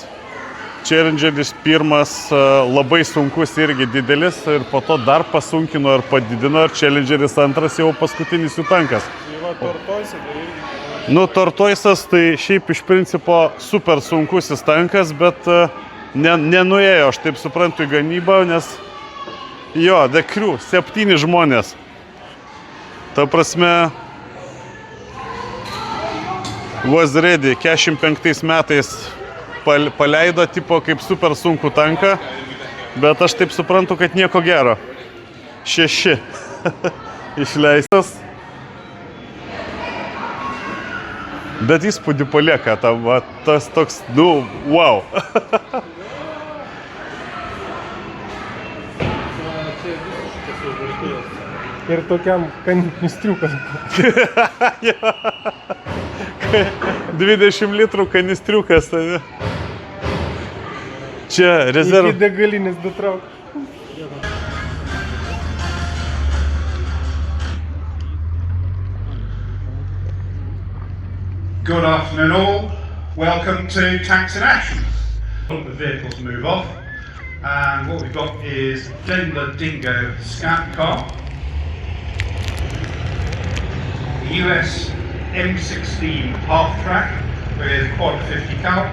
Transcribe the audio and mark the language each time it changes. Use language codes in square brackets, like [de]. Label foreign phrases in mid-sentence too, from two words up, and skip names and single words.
[lt] Challengeris pirmas labai sunkus irgi didelis ir po to dar pasunkino ir padidino ir Challengeris antras jau paskutinis jų tankas. Nu, Tortoisas tai šiaip iš principo super sunkusis tankas, bet nenuėjo, aš taip suprantu, į gamybą, nes jo, [en] The Crew, [lt] 7 žmonės. Ta prasme, [en] was ready, [lt] 45 metais paleido tipo kaip super sunkų tanką, bet aš taip suprantu, kad nieko gero. 6 išleistas. Bet įspūdį palieka, tas toks, nu, wow. Ir tokiam kanistriukas. 20 litrų kanistriukas. Čia rezerv... Iki degalinės datrauk. [en] Good afternoon all. Welcome to Tanks in Action. The vehicles move off, and what we've got is Daimler Dingo Scout Car, US M16 half-track with quad 50 cal.